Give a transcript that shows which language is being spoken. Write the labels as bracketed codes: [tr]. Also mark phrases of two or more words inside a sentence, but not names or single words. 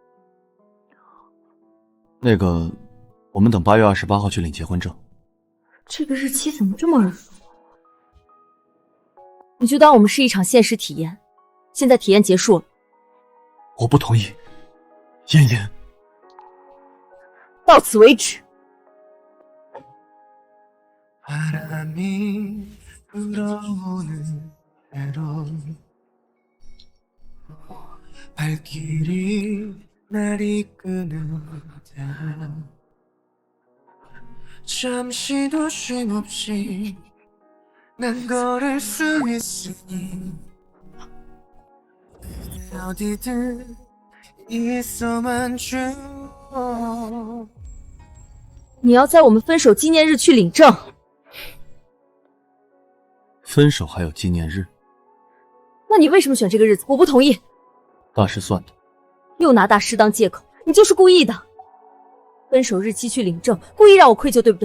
[zh] 那个，我们等8月28号去领结婚证。这个日期怎么这么耳熟？你就当我们是一场现实体验，现在体验结束了。我不同意，妍妍。到此为止。 [ko] 발길이 날 이끄는다 잠시도 쉼없이 난 걸을 수 있으니 어디든 있어만 줘 [zh] 你要在我们分手纪念日去领证。分手还有纪念日？那你为什么选这个日子？我不同意。大师算的。又拿大师当借口，你就是故意的。分手日期去领证，故意让我愧疚，对不对？